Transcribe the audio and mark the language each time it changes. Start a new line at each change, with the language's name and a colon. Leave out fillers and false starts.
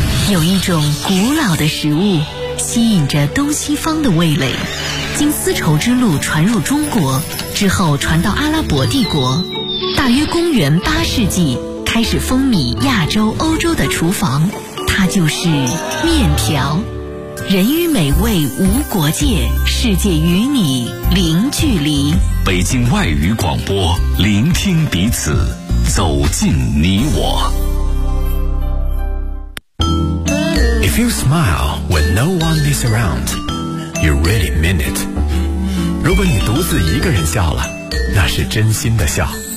Chinese: 有一种古老的食物吸引着东西方的味蕾，经丝绸之路传入中国之后传到阿拉伯帝国，大约公元8世纪开始风靡亚洲欧洲的厨房，它就是面条。人与美味无国界，世界与你零距离。北京外语广播，聆听彼此，走进你我。
English: If you smile when no one is around, you really mean it.
Chinese: 如果你独自一个人笑了，那是真心的笑。